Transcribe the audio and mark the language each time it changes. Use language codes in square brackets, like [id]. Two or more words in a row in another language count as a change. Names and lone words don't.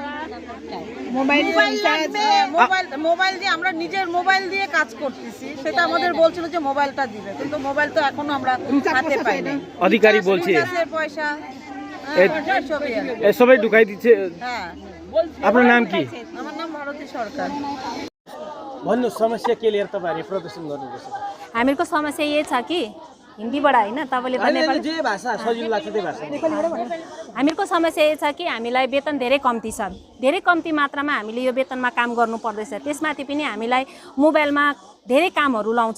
[bn] মোবাইল দিয়ে আমরা নিজের মোবাইল দিয়ে কাজ করতেছি, সেটা আমাদের বলছিল যে মোবাইলটা দিবে, কিন্তু মোবাইল তো এখনো আমরা হাতে পাই না। অধিকারী বলছে পয়সা সবাই ঢুকাই দিচ্ছে। হ্যাঁ। আপনার নাম কি? আমার নাম ভারতী সরকার। [ne] भन्नु समस्या के लिएर तपाईहरुले प्रदर्शन गर्नुहुन्छ? हामीहरूको समस्या यही छ कि हिन्दीबाट होइन, तपाईँले त नेपाली जे भाषा सजिलो लाग्छ त्यही भाषा। हामीहरूको समस्या यही छ कि हामीलाई वेतन धेरै कम्ती छ, धेरै कम्ती मात्रामा हामीले यो वेतनमा काम गर्नु पर्दैछ। त्यसमाथि पनि हामीलाई मोबाइलमा धेरै कामहरू लाउँछ।